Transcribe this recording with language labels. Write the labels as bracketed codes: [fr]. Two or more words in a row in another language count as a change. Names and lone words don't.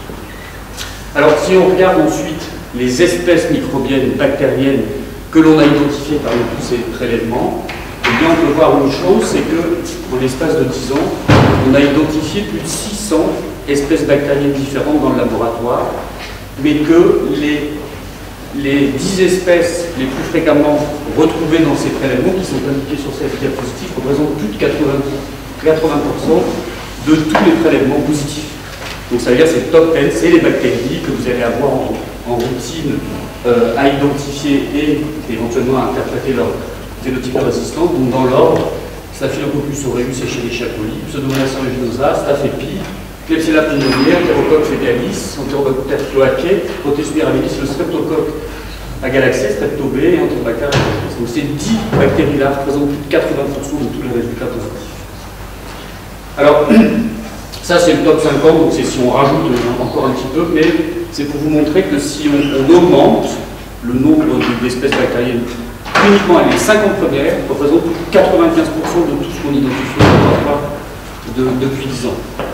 [fr] Alors, si on regarde ensuite les espèces microbiennes, bactériennes que l'on a identifiées parmi tous ces prélèvements, eh bien, on peut voir une chose, c'est que, en l'espace de 10 ans, on a identifié plus de 600 espèces bactériennes différentes dans le laboratoire, mais que les 10 espèces les plus fréquemment retrouvées dans ces prélèvements, qui sont indiquées sur cette diapositive, représentent plus de 80% de tous les prélèvements positifs. Donc ça veut dire que c'est top 10, c'est les bactéries que vous allez avoir en routine à identifier et éventuellement à interpréter leur phénotype de résistance. Donc dans l'ordre, Staphylococcus aureus Escherichia coli, Pseudomonas aeruginosa, Staph epi, Klebsiella pneumoniae, Enterocoque fecalis, Enterobacter cloacae, Proteus mirabilis, le streptocoque agalaxé, Strepto B et Enterobacter agalaxé. Donc ces 10 bactéries-là représentent plus de 80% de tous les résultats positifs. Alors, ça c'est le top 50, donc c'est si on rajoute encore un petit peu, mais c'est pour vous montrer que si on augmente le nombre d'espèces bactériennes uniquement avec les 50 premières, représente plus de 95% de tout ce qu'on identifie au laboratoire depuis 10 ans.